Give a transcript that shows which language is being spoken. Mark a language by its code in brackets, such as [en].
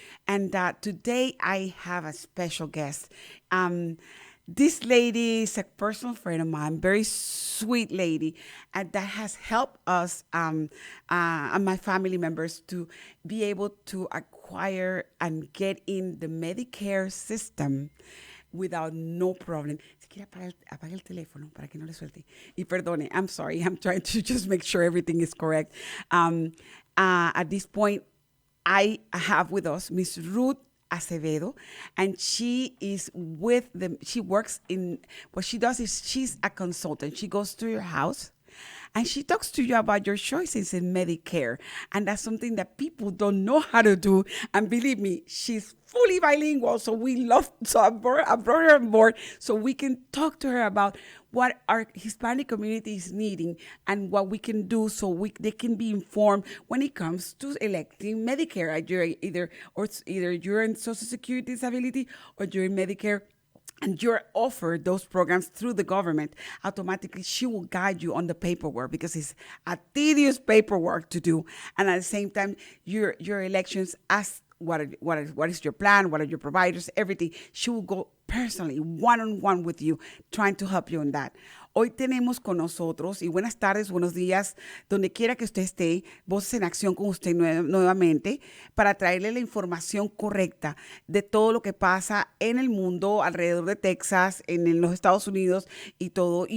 [en] And today I have a special guest. This lady is a personal friend of mine, very sweet lady, and that has helped us and my family members to be able to acquire and get in the Medicare system without no problem. [es] Si quiere apague el teléfono para que no le suelte. Y perdone, [en] I'm sorry, I'm trying to just make sure everything is correct. At this point, I have with us Miss Ruth Acevedo, and she is with them. She works in, what she does is she's a consultant. She goes to your house and she talks to you about your choices in Medicare. And that's something that people don't know how to do. And believe me, she's fully bilingual. So I brought her on board so we can talk to her about what our Hispanic community is needing and what we can do so they can be informed when it comes to electing Medicare. Either you're in Social Security disability or you're in Medicare and you're offered those programs through the government, automatically she will guide you on the paperwork because it's a tedious paperwork to do. And at the same time, your elections, ask what is your plan, what are your providers, everything. She will go personally, one-on-one with you, trying to help you in that. [es] Hoy tenemos con nosotros, y buenas tardes, buenos días, donde quiera que usted esté, Voces en Acción con usted nuevamente, para traerle la información correcta de todo lo que pasa en el mundo, alrededor de Texas, en los Estados Unidos y todo.